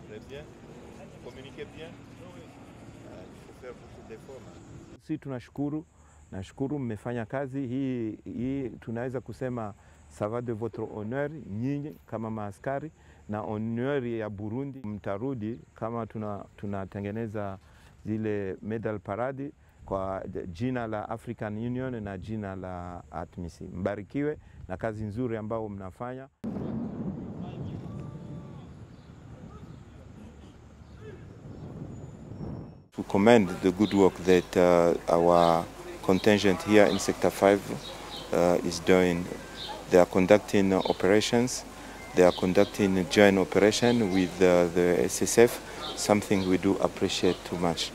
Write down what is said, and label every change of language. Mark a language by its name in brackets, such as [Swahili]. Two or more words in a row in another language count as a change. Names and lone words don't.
[French] bien, communiquez bien. Il faut faire beaucoup d'efforts. [Swahili] Si nashukuru mmefanya kazi hii tunaweza kusema [French] ça va de votre honneur [Swahili] nyinyi kama maaskari na honneur ya Burundi. Mtarudi kama tunatengeneza zile [English] medal parade [Swahili] kwa jina la African Union na jina la ATMIS. Mbarikiwe na kazi nzuri ambao mnafanya. [English] To commend the good work that our contingent here in Sector 5 is doing. They are conducting operations. They are conducting a joint operation with the SSF, something we do appreciate too much.